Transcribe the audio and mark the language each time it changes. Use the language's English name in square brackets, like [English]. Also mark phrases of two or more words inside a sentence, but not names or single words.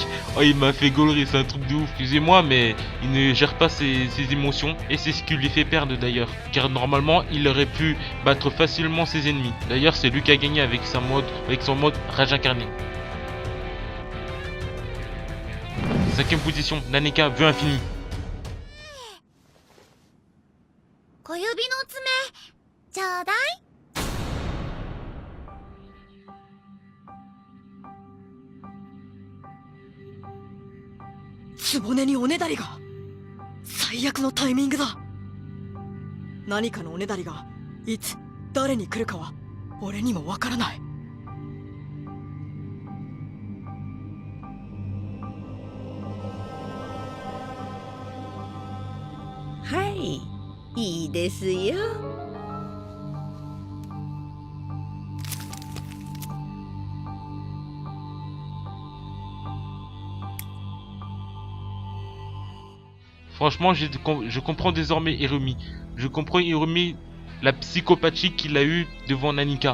[French] Oh, il m'a fait gaulerie, c'est un truc de ouf. Excusez-moi, mais il ne gère pas ses émotions et c'est ce qui lui fait perdre d'ailleurs. Car normalement, il aurait pu battre facilement ses ennemis. D'ailleurs, c'est lui qui a gagné avec son mode Rage incarnée. 5ème position, Nanika vœu infini. [Japanese] 小指の爪ちょうだい局におねだりが最悪のタイミングだ何かのおねだりがいつ誰に来るかは俺にもわからないはいいいですよ [French] Franchement, je comprends désormais Hirumi. Je comprends Hirumi, la psychopathie qu'il a eue devant Nanika.